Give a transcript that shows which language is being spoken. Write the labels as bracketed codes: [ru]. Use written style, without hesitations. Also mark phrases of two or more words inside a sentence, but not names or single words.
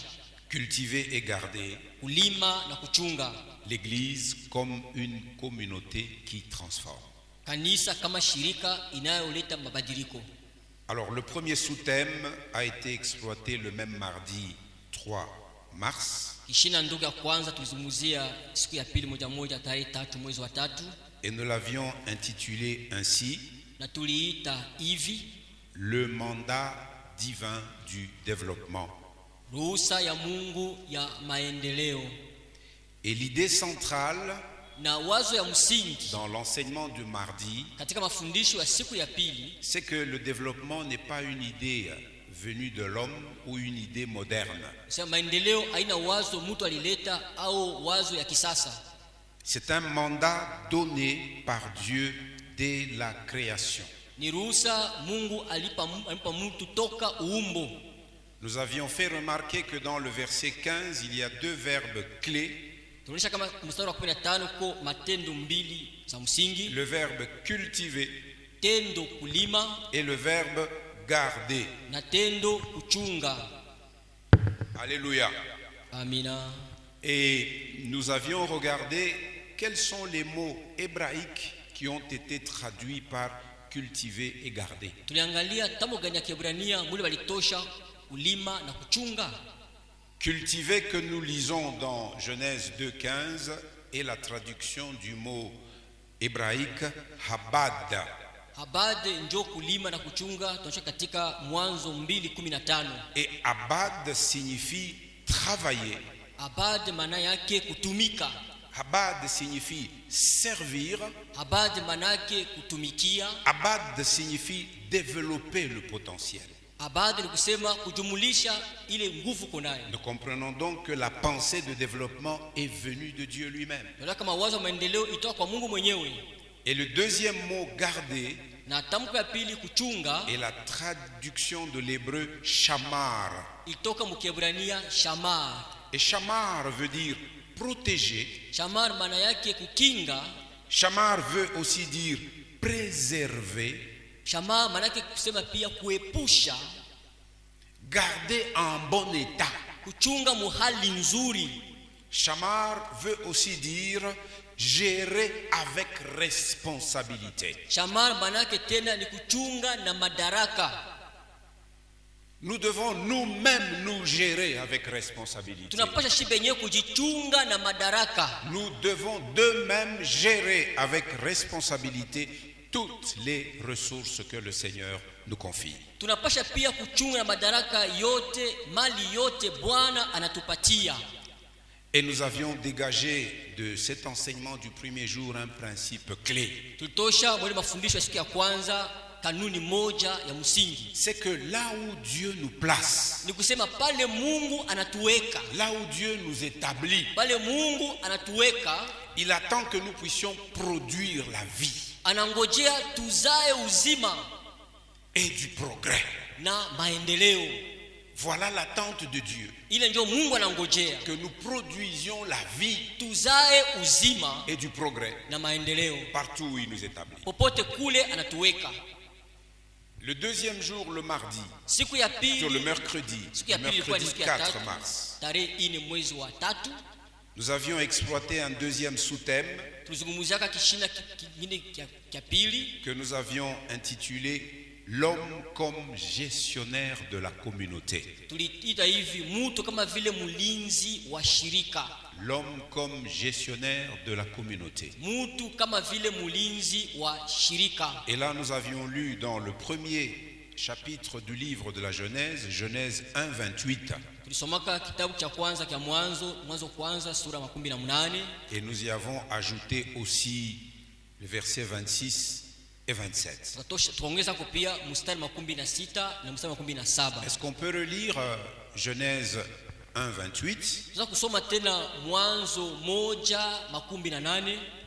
[fr] Cultiver et garder. [sw] Kulima na kuchunga. [fr] L'Église comme une communauté qui transforme. [sw] Kanisa kama shirika inayoleta mabadiliko. [fr] Alors le premier sous-thème a été exploité le même mardi 3 mars [sw] Kishina ndogo ya kwanza tulizungumzia siku ya pili moja tarehe 3 mwezi wa 3 [fr] et nous l'avions intitulé ainsi: [sw] na tuliita hivi, [fr] le mandat divin du développement. [sw] ruhusa ya Mungu ya maendeleo. [fr] Et l'idée centrale [sw] Na wazo ya msingi [fr] dans l'enseignement du mardi, [sw] katika mafundisho ya siku ya pili, [fr] c'est que le développement n'est pas une idée venue de l'homme ou une idée moderne. [sw] sema maendeleo haina wazo mtu alileta au wazo ya kisasa. [fr] C'est un mandat donné par Dieu dès la création. [sw] Ni ruhusa Mungu alipa mtu toka uumbo. [fr] Nous avions fait remarquer que dans le verset 15, il y a 2 verbes clés. [sw] Tunaonyesha kama mstari wa 15 ko matendo mbili za msingi, [fr] Le verbe cultiver [sw] tendo kulima [fr] et le verbe garder. [sw] na tendo kuchunga. [fr] Alléluia. [sw] Amina. [fr] Et nous avions regardé quels sont les mots hébraïques qui ont été traduits par cultiver et garder. [sw] Tuliangalia tambo gani ya Kiebrania muli walitosha kulima na kuchunga. [fr] Cultiver que nous lisons dans Genèse 2:15 est la traduction du mot hébraïque habad. [sw] Habad njo kulima na kuchunga, tunasha katika Mwanzo 2:15. [fr] Et habad signifie travailler. [sw] Habad maana yake kutumika. [fr] Habad signifie servir. [sw] Habad maana yake kutumikia. [fr] Habad signifie développer le potentiel. [sw] Habad ni kusema kujumulisha ile nguvu konayo. [fr] Nous comprenons donc que la pensée de développement est venue de Dieu lui-même. [sw] Ndio kama wazo maendeleo itoka kwa Mungu mwenyewe. [fr] Et le deuxième mot garder [sw] Na tamko ya pili kuchunga [fr] est la traduction de l'hébreu shamar. [sw] itoka mkiebrania shamar. [fr] Et shamar veut dire protéger. [sw] Shamar maana yake kukinga. [fr] Shamar veut aussi dire préserver. [sw] Shamar maana yake kusema pia kuepusha. [fr] Garder en bon état. [sw] Kuchunga muhali nzuri. [fr] Shamar veut aussi dire gérer avec responsabilité. [sw] Shamar maana yake tena ni kuchunga na madaraka. [fr] Nous devons nous-mêmes nous gérer avec responsabilité. [sw] Tunapasha shi benyewe kujichunga na madaraka. [fr] Nous devons d'eux-mêmes gérer avec responsabilité toutes les ressources que le Seigneur nous confie. [sw] Tunapasha pia kuchunga na madaraka yote, mali yote Bwana anatupatia. [fr] Et nous avions dégagé de cet enseignement du premier jour un principe clé. [sw] Tutosha mwele mafundisho ya siku ya kwanza kanuni moja ya msingi. [fr] C'est que là où Dieu nous place, [sw] Ni kusema pale Mungu anatuweka, [fr] là où Dieu nous établit, [sw] pale Mungu anatuweka, [fr] il attend que nous puissions produire la vie [sw] anangojea tuzae uzima [fr] et du progrès. [sw] na maendeleo. [fr] Voilà l'attente de Dieu. [sw] Ile ndio Mungu anangojea. [fr] Que nous produisions la vie [sw] Tuzae uzima [fr] et du progrès [sw] na maendeleo [fr] partout où il nous établit. [sw] popote kule anatuweka. [fr] Le deuxième jour, le mardi, [sw] Siku ya pili, [fr] sur le mercredi, [sw] siku ya pili ilikuwa ni siku ya [fr] 4 [sw] tatu, [fr] mars, [sw] tarehe 4 mwezi wa 3, [fr] nous avions exploité un deuxième sous-thème [sw] tulizungumziaka kishina kingine kia pili [fr] que nous avions intitulé l'homme comme gestionnaire de la communauté. [sw] tuliita hivi mtu kama vile mlinzi wa shirika. [fr] L'homme comme gestionnaire de la communauté. [sw] Mtu kama vile mlinzi wa shirika. [fr] Et là nous avions lu dans le premier chapitre du livre de la Genèse, Genèse 1, 28. [sw] Tulisomaka kitabu cha kwanza kia Mwanzo kwanza sura 18. [fr] Et nous y avons ajouté aussi le verset 26 et 27. [sw] Tuongeza pia mstari 26 na mstari 27. [fr] Est-ce qu'on peut relire Genèse 1, 28? [sw] Tunaweza kusoma tena Mwanzo 1:18.